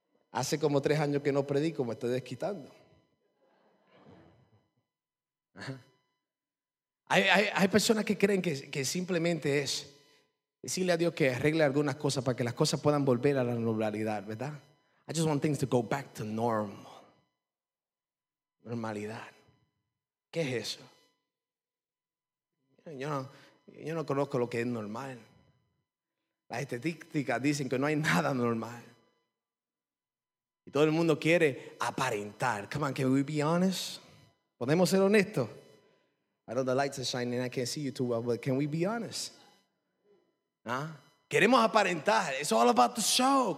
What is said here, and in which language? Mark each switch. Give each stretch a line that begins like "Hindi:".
Spanish: Hace como 3 años que no predico, me estoy desquitando. Hay personas que creen que simplemente es decirle a Dios que arregle algunas cosas para que las cosas puedan volver a la normalidad, ¿verdad?
English: I just want things to go back to normal.
Spanish: Normalidad. ¿Qué es eso? Yo no conozco lo que es normal. Las estadísticas dicen que no hay nada normal. Y todo el mundo quiere aparentar.
English: Come on, can we be honest?
Spanish: ¿Podemos ser honestos?
English: I know the lights are shining, I can't see you too well, but can we be honest? ¿Ah?
Spanish: Queremos aparentar,
English: it's all about the show.